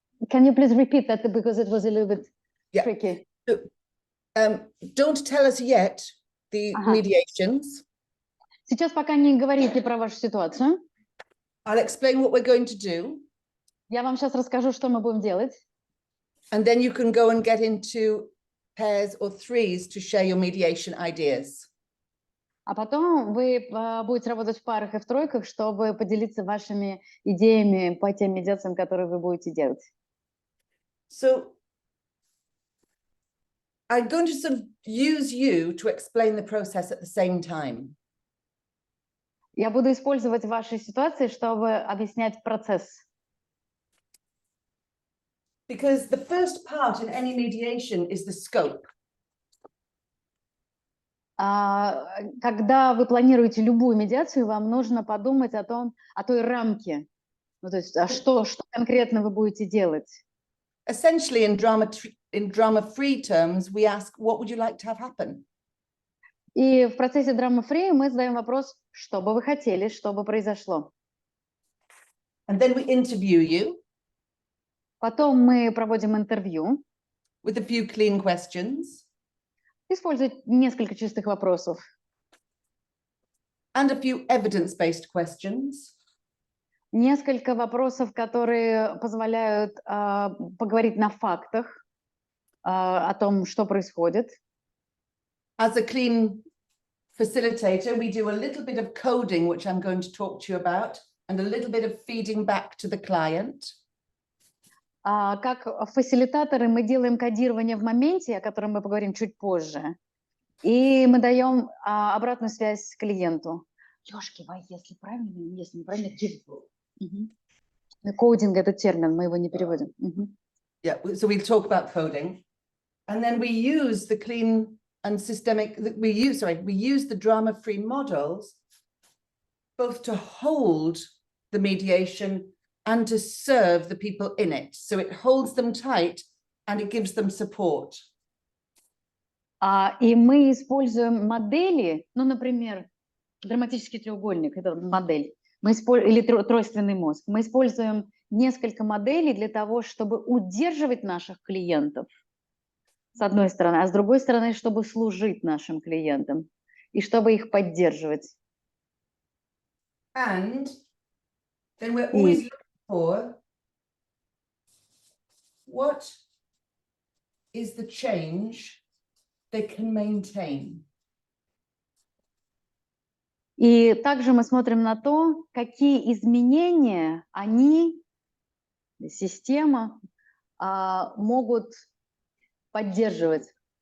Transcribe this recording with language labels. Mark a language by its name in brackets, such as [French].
[English] Can you please repeat that because it was a little bit tricky? Don't tell us yet the mediations. [Russian] Сейчас пока не говорите про вашу ситуацию. [English] I'll explain what we're going to do. [Russian] Я вам сейчас расскажу, что мы будем делать. [English] And then you can go and get into pairs or threes to share your mediation ideas. [Russian] А потом вы будете работать в парах и в тройках, чтобы поделиться вашими идеями по тем медиациям, которые вы будете делать. [English] So I'm going to sort of use you to explain the process at the same time. [Russian] Я буду использовать ваши ситуации, чтобы объяснять процесс. [English] Because the first part in any mediation is the scope. [Russian] Когда вы планируете любую медиацию, вам нужно подумать о той рамке. Ну, то есть, что конкретно вы будете делать? [English] Essentially, in drama-free terms, we ask, what would you like to have happen? [Russian] И в процессе драма-фри мы задаем вопрос, что бы вы хотели, чтобы произошло. [English] And then we interview you. [Russian] Потом мы проводим интервью. [English] With a few clean questions. [Russian] Используя несколько чистых вопросов. [English] And a few evidence-based questions. [Russian] Несколько вопросов, которые позволяют поговорить на фактах о том, что происходит. [English] As a clean facilitator, we do a little bit of coding, which I'm going to talk to you about, and a little bit of feeding back to the client. [Russian] Как фасилитаторы мы делаем кодирование в моменте, о котором мы поговорим чуть позже, и мы даем обратную связь клиенту. Ёшки, если правильно, если неправильно, кодинг — это термин, мы его не переводим. [English] Yeah, so we'll talk about coding, and then we use the clean and systemic. We use the drama-free models both to hold the mediation and to serve the people in it. So it holds them tight and it gives them support. [Russian] И мы используем модели, ну, например, драматический треугольник — это модель, или тройственный мозг. Мы используем несколько моделей для того, чтобы удерживать наших клиентов, с одной стороны, а с другой стороны, чтобы служить нашим клиентам и чтобы их поддерживать. [English] And then we're always looking for what is the change they can maintain. [Russian] И также мы смотрим на то, какие изменения они, система, смогут поддерживать.